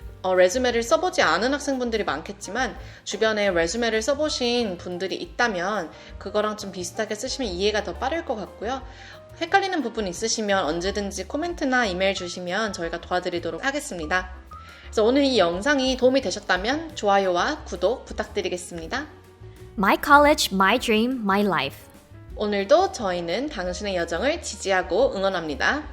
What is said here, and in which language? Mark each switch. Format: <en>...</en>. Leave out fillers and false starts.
<ko>레주메를 써보지 않은 학생분들이 많겠지만 주변에 레주메를 써보신 분들이 있다면 그거랑 좀 비슷하게 쓰시면 이해가 더 빠를 것 같고요. 헷갈리는 부분 있으시면 언제든지 코멘트나 이메일 주시면 저희가 도와드리도록 하겠습니다. 그래서 오늘 이 영상이 도움이 되셨다면 좋아요와 구독 부탁드리겠습니다.</ko> <en>My college, my dream, my life.</en> <ko>오늘도 저희는 당신의 여정을 지지하고 응원합니다.</ko>